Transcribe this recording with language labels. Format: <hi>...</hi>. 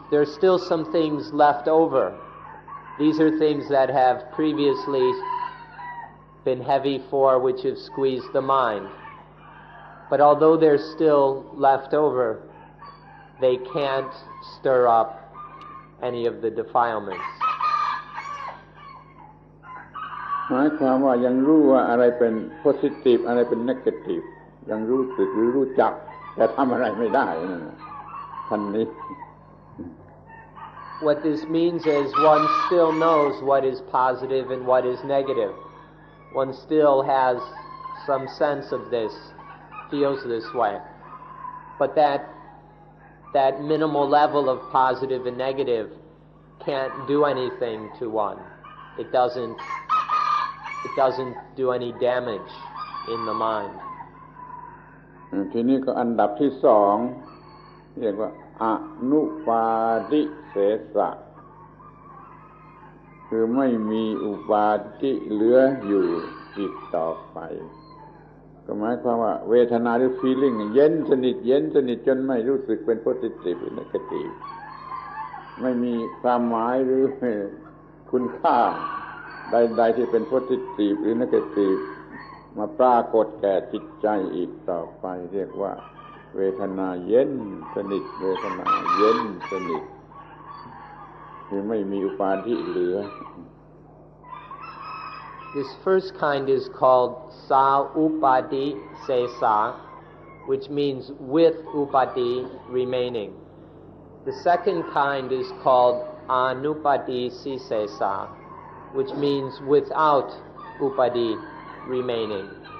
<en>There's still some things left over. These are things that have previously been heavy for, which have squeezed the mind. But although they're still left over, they can't stir up any of the defilements.</en> <th>หมายความว่ายังรู้ว่าอะไรเป็น positive อะไรเป็น negative ยังรู้สึกหรือรู้จักแต่ทำอะไรไม่ได้นั่นท่านนี้</th> <en>What this means is one still knows what is positive and what is negative. One still has some sense of this, feels this way. But that minimal level of positive and negative can't do anything to one. It doesn't do any damage in the mind.</en> <th>ทีนี้ก็อันดับที่สองเรียกว่าอนุปาทิเสสะคือไม่มีอุปาทิเหลืออยู่อีกต่อไปก็หมายความว่าเวทนาหรือ feeling เย็นสนิทจนไม่รู้สึกเป็น positive หรือ negative ไม่มีความหมายหรือคุณค่าใดๆที่เป็น positive หรือ negative มาปรากฏแก่จิตใจอีกต่อไปเรียกว่าเวทนาเย็นสนิทเวทนาเย็นสนิทคือไม่มีอุปาทิเหลือ</th> <en>This first kind is called sa upadi sesa, which means with upadi remaining. The second kind is called anupadi sisesa, which means without upadi remaining.</en>